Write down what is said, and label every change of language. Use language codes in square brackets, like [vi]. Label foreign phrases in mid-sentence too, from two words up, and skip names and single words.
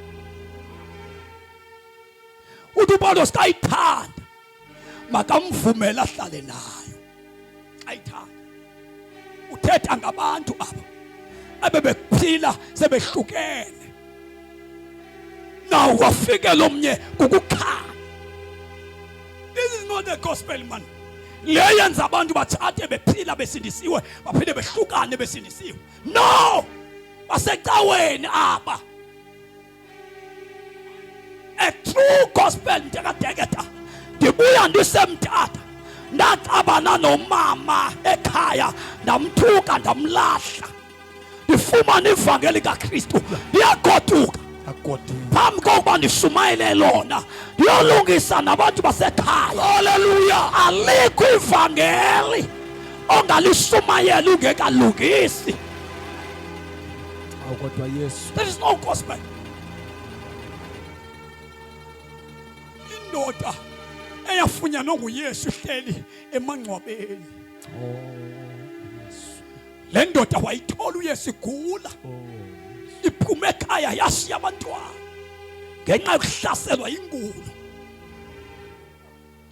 [xh] Uthi uPawulos xa ithanda makamvumele ahlale nayo xa ithanda. Uthetha ngabantu aba abebephila sebehlukene naw kwafike lo mnye kukukhala. [en] This is not the gospel man. [xh] Le yenza abantu bathathe bephila besindisiwe baphinde behlukane besindisiwe. No, basecaweni aba. [en] A true gospel [xh] ndekadeketa ndibuya ndisemthatha ndaxabana nomama ekhaya ndamthuka ndamlahla ndifumana ivangeli kaKristu ndiyagoduka phambi kokuba ndishumayele lona ndiyolungisa nabantu basekhaya. Haleluya. Alikho ivangeli ongalishumayela ungekalungisi. Awukodwa Yesu. [en] There is no gospel. [xh] Indoda eyafunyanwa nguYesu ihleli emangcwabeni. Le ndoda wayithola uYesu igula. Iphume ekhaya yashiya abantwana ngenxa yokuhlaselwa ingulo.